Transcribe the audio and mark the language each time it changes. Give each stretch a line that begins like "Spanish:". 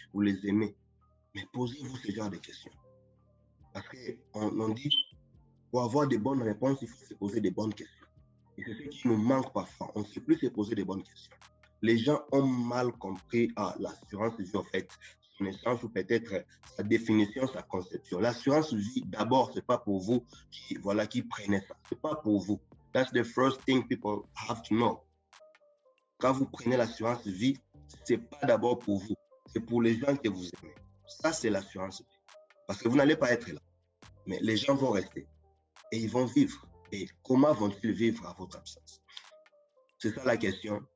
French: Mais posez-vous ce genre de questions. Parce qu'on dit, pour avoir de bonnes réponses, il faut se poser de bonnes questions. Et c'est ce qui nous manque parfois. On ne sait plus se poser de bonnes questions. Les gens ont mal compris l'assurance vie, en fait, son essence ou peut-être sa définition, sa conception. L'assurance vie, d'abord, ce n'est pas pour vous qui prenez ça. Ce n'est pas pour vous.
English: That's the first thing people have to know.
French: Quand vous prenez l'assurance vie, ce n'est pas d'abord pour vous. C'est pour les gens que vous aimez. Ça, c'est l'assurance vie. Parce que vous n'allez pas être là. Mais les gens vont rester. Et ils vont vivre. Et comment vont-ils vivre à votre absence? C'est ça la question.